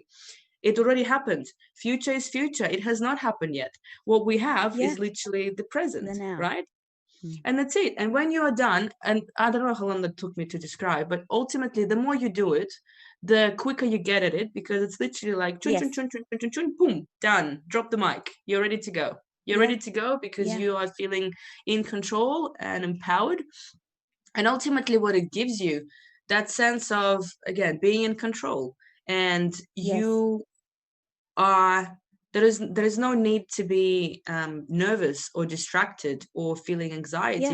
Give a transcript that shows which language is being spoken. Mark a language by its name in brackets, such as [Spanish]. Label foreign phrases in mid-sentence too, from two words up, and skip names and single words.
[English] It already happened. Future is future. It has not happened yet. What we have Yeah. is literally the present, The now. right? Mm. And that's it. And when you are done, and I don't know how long that took me to describe, but ultimately, the more you do it, the quicker you get at it, because it's literally like chun chun Yes. chun chun chun chun chun, boom, done. Drop the mic. You're ready to go. You're Yeah. ready to go because Yeah. you are feeling in control and empowered. And ultimately, what it gives you, that sense of, again, being in control, and Yes. you are there is no need to be nervous or distracted or feeling anxiety,